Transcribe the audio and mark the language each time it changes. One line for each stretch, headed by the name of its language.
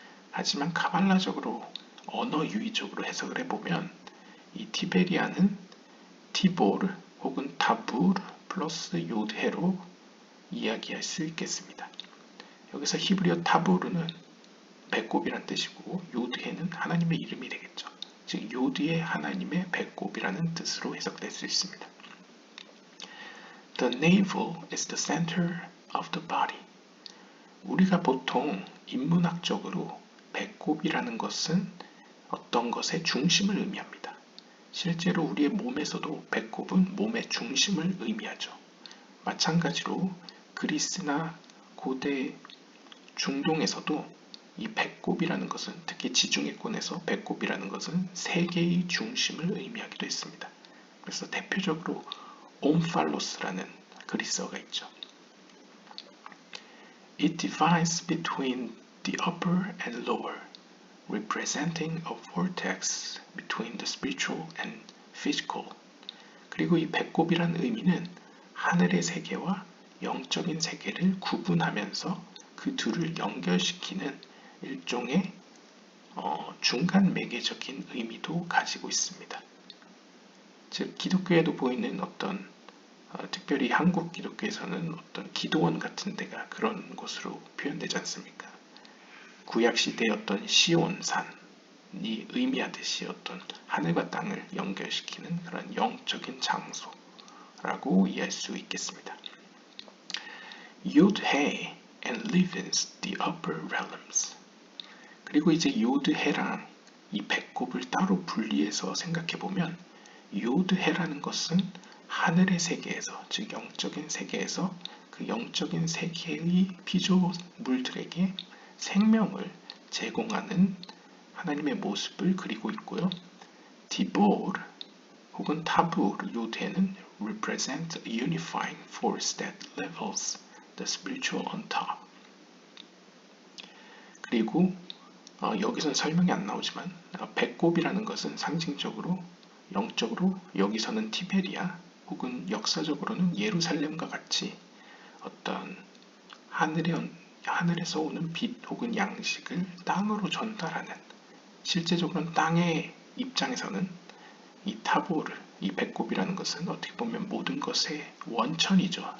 Korean: 하지만 카발라적으로 언어 유의적으로 해석을 해보면 이 티베리아는 티보르 혹은 타부르 플러스 요드헤로 이야기할 수 있겠습니다. 여기서 히브리어 타부르는 배꼽이란 뜻이고 요드헤는 하나님의 이름이 되겠죠. 즉 요드의 하나님의 배꼽이라는 뜻으로 해석될 수 있습니다.
English: The navel is the center of the body.
Korean: 우리가 보통 인문학적으로 배꼽이라는 것은 어떤 것의 중심을 의미합니다. 실제로 우리의 몸에서도 배꼽은 몸의 중심을 의미하죠. 마찬가지로 그리스나 고대 중동에서도 이 배꼽이라는 것은 특히 지중해권에서 배꼽이라는 것은 세계의 중심을 의미하기도 했습니다. 그래서 대표적으로 옴팔로스라는 그리스어가 있죠.
English: It divides between the upper and lower, representing a vortex between the spiritual and physical.
Korean: 그리고 이 배꼽이란 의미는 하늘의 세계와 영적인 세계를 구분하면서 그 둘을 연결시키는 일종의 중간 매개적인 의미도 가지고 있습니다. 즉 기독교에도 보이는 어떤 특별히 한국 기독교에서는 어떤 기도원 같은 데가 그런 곳으로 표현되지 않습니까? 구약시대의 어떤 시온산이 의미하듯이 어떤 하늘과 땅을 연결시키는 그런 영적인 장소라고 이해할 수 있겠습니다.
English: Yod-He and lives the upper realms.
Korean: 그리고 이제 요드해랑 이 배꼽을 따로 분리해서 생각해보면 요드해라는 것은 하늘의 세계에서, 즉 영적인 세계에서 그 영적인 세계의 피조물들에게 생명을 제공하는 하나님의 모습을 그리고 있고요. 디보르 혹은 타부르 요드해는
English: represent a unifying force that levels the spiritual on top.
Korean: 그리고 여기서는 설명이 안 나오지만 배꼽이라는 것은 상징적으로 영적으로 여기서는 티베리아, 혹은 역사적으로는 예루살렘과 같이 어떤 하늘에서 오는 빛 혹은 양식을 땅으로 전달하는, 실제적으로는 땅의 입장에서는 이 타보르, 이 배꼽이라는 것은 어떻게 보면 모든 것의 원천이죠.